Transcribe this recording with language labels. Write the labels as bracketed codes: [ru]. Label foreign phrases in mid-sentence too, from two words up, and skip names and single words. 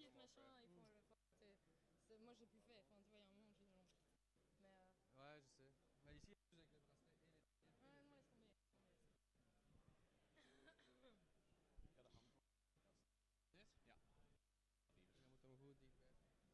[fr] Ouais, je sais. Mais ici, avec le bracelet et les... [nl] Yes? Ja. Dan moet hem goed dicht bij.